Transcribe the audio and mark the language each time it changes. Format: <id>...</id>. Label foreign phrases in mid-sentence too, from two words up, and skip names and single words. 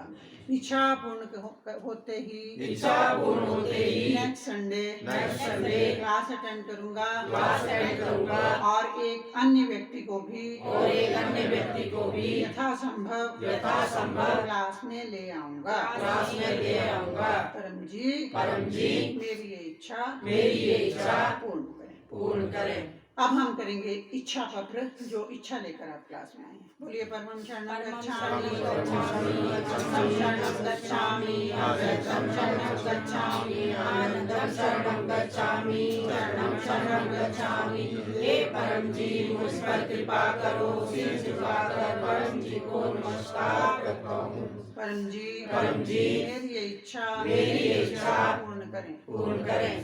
<hi>इच्छा पूर्ण होते ही</hi> <en>next Sunday class attend</en> <hi>करूंगा और एक अन्य व्यक्ति को भी यथासंभव क्लास में ले आऊंगा। परम जी मेरी ये इच्छा पूर्ण करें। अब हम करेंगे इच्छा पत्र, जो इच्छा लेकर आप क्लास में आए हैं।</hi> <pi>बोलिए परमं शरणं गच्छामि, शरणं गच्छामि, शरणं गच्छामि, आनंदं शरणं गच्छामि, शरणं गच्छामि।</pi> <hi>हे परम जी मुझ पर कृपा करो, सिर झुकाकर परम जी को नमस्कार करता हूँ। परम जी मेरी ये इच्छा पूर्ण करें।</hi>